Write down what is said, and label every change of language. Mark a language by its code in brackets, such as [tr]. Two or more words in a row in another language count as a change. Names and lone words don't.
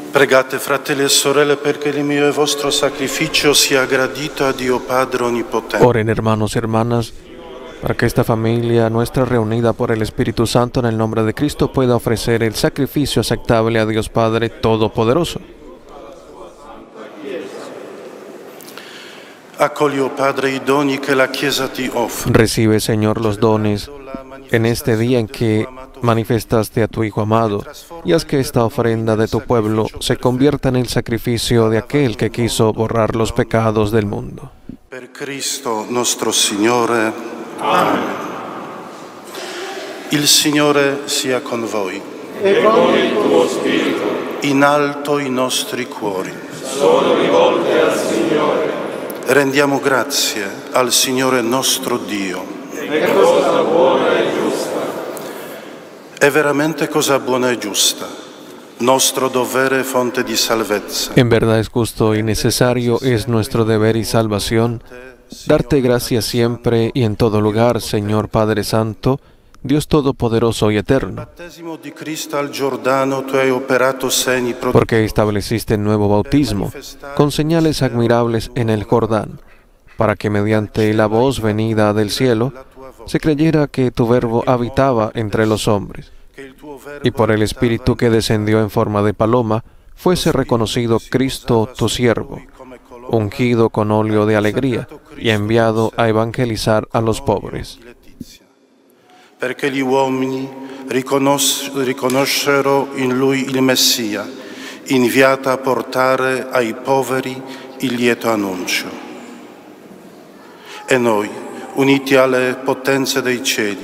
[it] Pregate, fratelli e sorelle, perché il mio e vostro sacrificio sia gradito a Dio Padre Onnipotente. [es] Oren, hermanos y hermanas, para que esta familia nuestra reunida por el Espíritu Santo en el nombre de Cristo pueda ofrecer el sacrificio aceptable a Dios Padre Todopoderoso. [it] Accogli, oh Padre, i doni che la Chiesa ti offre. [es] Recibe, Señor, los dones en este día en que manifestaste a tu Hijo amado, y haz que esta ofrenda de tu pueblo se convierta en el sacrificio de aquel que quiso borrar los pecados del mundo. [it] Per Cristo nostro Signore. Amen. Il Signore sia con voi. E con il tuo spirito. In alto i nostri cuori. Sono rivolte al Signore. Rendiamo grazie al Signore nostro Dio. È cosa buona e giusta. È veramente cosa buona e giusta. Nostro dovere fonte di salvezza. [es] En verdad es justo y necesario, es nuestro deber y salvación, darte gracias siempre y en todo lugar, Señor Padre Santo, Dios Todopoderoso y Eterno, porque estableciste el nuevo bautismo con señales admirables en el Jordán, para que mediante la voz venida del cielo se creyera que tu Verbo habitaba entre los hombres, y por el Espíritu que descendió en forma de paloma, fuese reconocido Cristo tu siervo, ungido con óleo de alegría y enviado a evangelizar a los pobres. [it] Perché gli uomini riconoscero in lui il Messia, inviato a portare ai poveri il lieto annuncio. E noi, uniti alle potenze dei cieli,